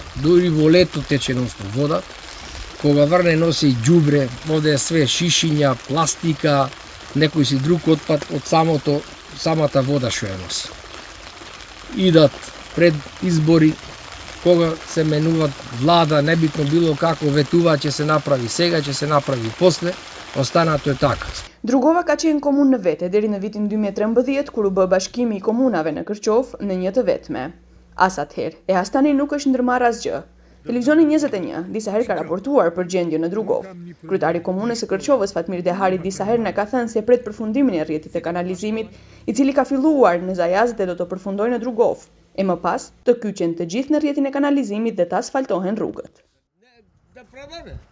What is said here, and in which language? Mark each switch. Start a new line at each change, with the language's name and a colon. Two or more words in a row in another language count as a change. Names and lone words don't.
Macedonian: Дури во лето тече нонстоп вода. Кога врне носи ѓубре, овде е све шишиња, пластика, некој си друг отпад од самата вода што ја носи. Идат пред избори, кога се менуваат влада, небитно било како ветува ќе се направи сега, ќе се направи после, останато е така.
Albanian: Drugova ka qenë komunë në vete deri në vitin 2013, kur u bë bashkimi i komunave në Kërqovë në një të vetme. As atëherë, e as tani nuk është ndërmarrë asgjë. Televizioni 21 disa herë ka raportuar për gjendjen në Drugov. Kryetari i komunës së Kërqovës, Fatmir Dehari, disa herë na ka thënë se pret përfundimin e rrjetit të kanalizimit, i cili ka filluar në Zajaz dhe do të përfundojë në Drugov, e më pas të kyqen të gjithë në rrjetin e kanalizimit dhe të asfaltohen rrugët.